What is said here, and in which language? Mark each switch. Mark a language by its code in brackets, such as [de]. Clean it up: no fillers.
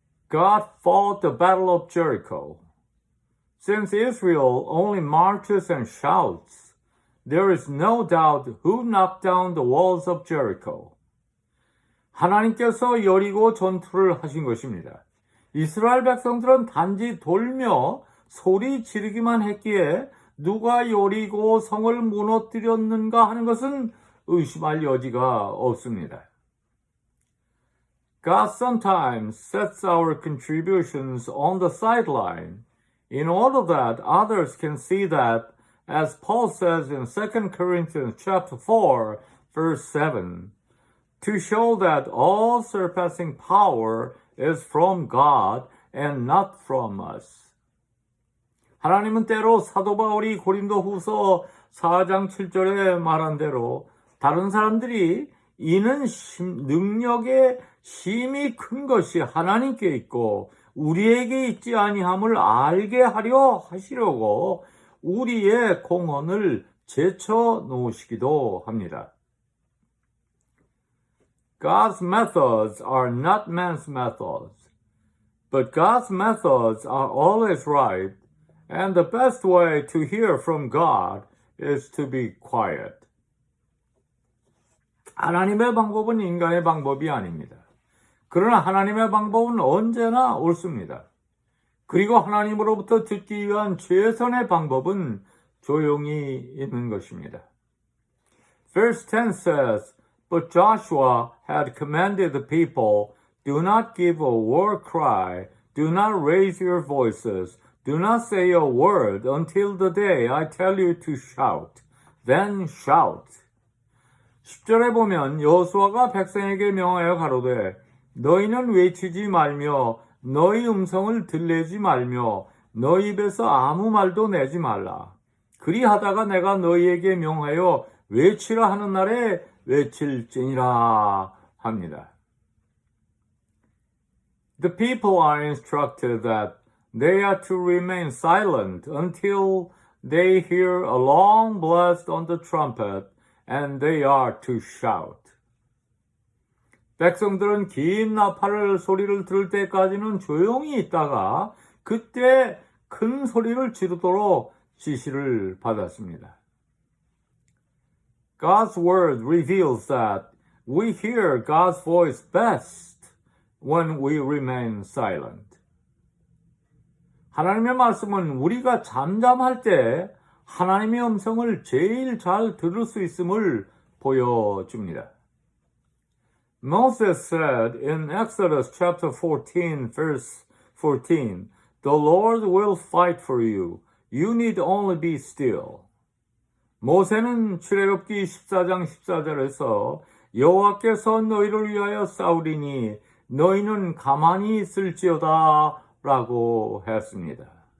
[en] God fought the battle of Jericho. Since Israel only marches and shouts, there is no doubt who knocked down the walls of Jericho. [ko] 하나님께서 여리고 전투를 하신 것입니다. 이스라엘 백성들은 단지 돌며 소리 지르기만 했기에 누가 여리고 성을 무너뜨렸는가 하는 것은 의심할 여지가 없습니다. [en] God sometimes sets our contributions on the sideline in order that others can see that, as Paul says in 2 Corinthians chapter 4, verse 7, to show that all surpassing power is from God and not from us. [ko] 하나님은 때로 사도 바울이 고린도 후서 4장 7절에 말한 대로 다른 사람들이 이는 능력의 힘이 큰 것이 하나님께 있고 우리에게 있지 아니함을 알게 하려 하시려고 우리의 공헌을 제쳐 놓으시기도 합니다. [en] God's methods are not man's methods, but God's methods are always right, and the best way to hear from God is to be quiet. [ko] 하나님의 방법은 인간의 방법이 아닙니다. 그러나 하나님의 방법은 언제나 옳습니다. 그리고 하나님으로부터 듣기 위한 최선의 방법은 조용히 있는 것입니다. [en] Verse 10 says, But Joshua had commanded the people, Do not give a war cry, do not raise your voices, do not say a word until the day I tell you to shout. Then shout. [ko] 10절에 보면 여호수아가 백성에게 명하여 가로되 너희는 외치지 말며 너희 음성을 들리지 말며 너희 입에서 아무 말도 내지 말라. 그리하다가 내가 너희에게 명하여 외치라 하는 날에 외칠지니라 합니다. [en] The people are instructed that they are to remain silent until they hear a long blast on the trumpet and they are to shout. [ko] 백성들은 긴 나팔 소리를 들을 때까지는 조용히 있다가 그때 큰 소리를 지르도록 지시를 받았습니다. [en] God's word reveals that we hear God's voice best when we remain silent. [ko] 하나님의 말씀은 우리가 잠잠할 때 하나님의 음성을 제일 잘 들을 수 있음을 보여줍니다. [en] Moses said in Exodus chapter 14, verse 14, The Lord will fight for you. You need only be still. [ko] 모세는 출애굽기 14장 14절에서 여호와께서 너희를 위하여 싸우리니 너희는 가만히 있을지어다 라고 했습니다.